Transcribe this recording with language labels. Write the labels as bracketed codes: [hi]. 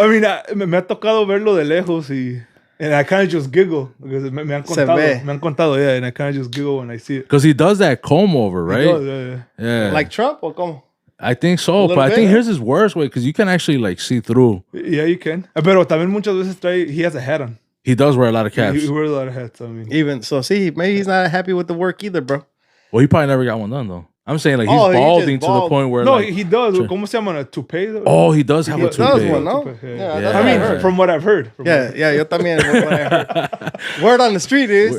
[en] I mean, [es] me ha tocado verlo de lejos [en] and I kind of just giggle because [es] me han contado, [en] yeah, and I kind of just giggle when I see it. Because he does that comb over, right? Does, Yeah. Like Trump or como? I think so, but I think his is worse way because you can actually like see through. Yeah, you can. [es] Pero también muchas veces [en] he has a hat on. He does wear a lot of caps. He wears a lot of hats. I mean, Even so, see, maybe he's not happy with the work either, bro. Well, he probably never got one done though. I'm saying like he's balding to the point where no, like, he does. [es] ¿Cómo se llama? [en] A toupee? Oh, he does have a That was toupee. one, no? Yeah. I mean, from what I've heard. Yeah, [es] yo también. [en] What I heard. Word on the street is.